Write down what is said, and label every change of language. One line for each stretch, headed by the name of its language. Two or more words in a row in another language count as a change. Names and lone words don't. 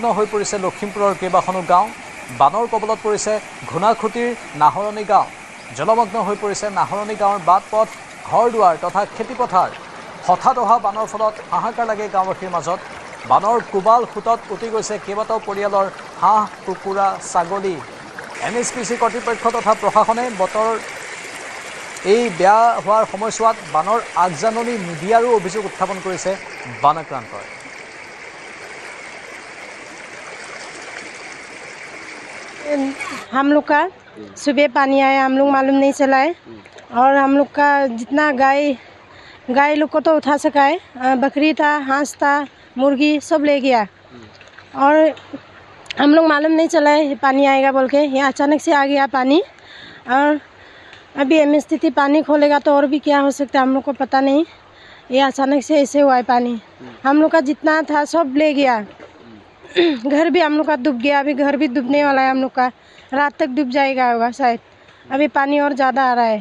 Assamese: হৈ পৰিছে লখিমপুৰৰ কেইবাখনো গাঁও বানৰ কবলত পৰিছে ঘোনাখুটিৰ নাহৰণি গাঁও জলমগ্ন হৈ পৰিছে নাহৰণি গাঁৱৰ বাট পথ ঘৰ দুৱাৰ তথা খেতিপথাৰ হঠাৎ অহা বানৰ ফলত হাহাকাৰ লাগে গাঁওবাসীৰ মাজত বানৰ কোবাল খুটত উটি গৈছে কেইবাটাও পৰিয়ালৰ হাঁহ কুকুৰা ছাগলী NHPC কৰ্তৃপক্ষ তথা প্ৰশাসনে বতৰ এই বেয়া হোৱাৰ সময়ছোৱাত বানৰ আগজাননী নিদিয়াৰো অভিযোগ উত্থাপন কৰিছে বানাক্ৰান্তই
Hindi: हम लोग का सुबह पानी आया हम लोग मालूम नहीं चला है और हम लोग का जितना गाय लोग को तो उठा सका है बकरी था हांस था मुर्गी सब ले गया और हम लोग मालूम नहीं चला है पानी आएगा बोल के ये अचानक से आ गया पानी और अभी स्थिति पानी खोलेगा तो और भी क्या हो सकता है हम लोग को पता नहीं ये अचानक से ऐसे हुआ है पानी हम लोग का जितना था सब ले गया घर भी हम लोग का डूब गया अभी घर भी डूबने वाला है हम लोग का रात तक डूब जाएगा होगा शायद अभी पानी और ज़्यादा आ रहा है